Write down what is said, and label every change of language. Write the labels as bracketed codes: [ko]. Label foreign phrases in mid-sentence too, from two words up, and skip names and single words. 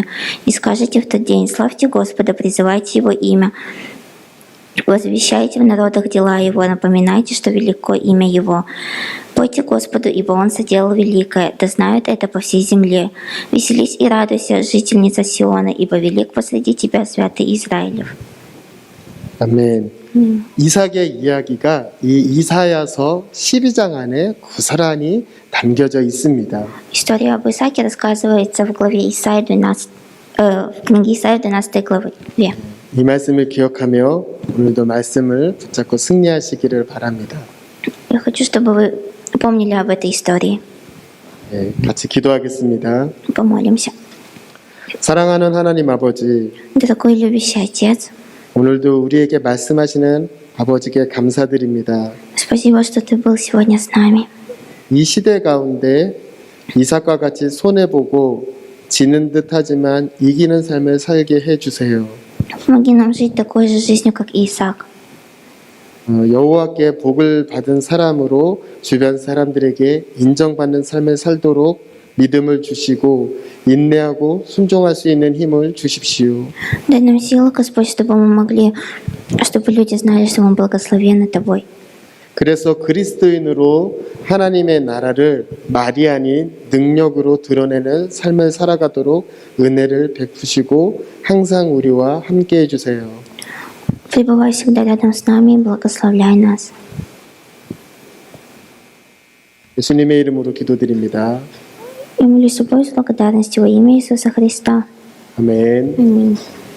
[ru] И скажете в тот день, славьте Господа, призывайте Его имя, возвещайте в народах дела Его, напоминайте, что велико имя Его. Пойте Господу, ибо Он соделал великое, да знают это по всей земле. Веселись и радуйся, жительница Сиона, ибо велик посреди тебя святый Израилев». [ko] 아멘. 이삭의 이야기가 이 이사야서 12장 안에 고스란히 담겨져 있습니다. [ru] История об Исааке рассказывается в главе Исаия 12, в книге Исаия 12 главе. [ko] 이 말씀을 기억하며 오늘도 말씀을 붙잡고 승리하시기를 바랍니다. [ru] Я хочу, чтобы вы помнили об этой истории. [ko] 같이 기도하겠습니다. [ru] Помолимся. [ko] 사랑하는 하나님 아버지, [ru] Дорогой любящий Отец, [ko] 오늘도 우리에게 말씀하시는 아버지께 감사드립니다. [ru] спасибо, что Ты был сегодня с нами. [ko] 이 시대 가운데 이삭과 같이 손해보고 지는 듯하지만 이기는 삶을 살게 해주세요. [ru] Помоги нам жить такой же жизнью, как Исаак. [ko] 여호와께 복을 받은 사람으로 주변 사람들에게 ин정받는 삶을 살도록 믿음을 주시고 인내하고 순종할 수 있는 힘을 주십시오. [ru] Дай нам силу, Господь, чтобы мы могли, чтобы люди знали, что мы благословены Тобой. [ko] 그래서 그리스도인으로 하나님의 나라를 말이 아닌 능력으로 드러내는 삶을 살아가도록 은혜를 베푸시고 항상 우리와 함께 해주세요. [ru] Пребывай всегда рядом с нами и благословляй нас. [ko] 예수님의 이름으로 기도드립니다. [ru] Я молюсь с тобой с благодарностью во имя Иисуса Христа. [ko] 아멘. [ru] Аминь.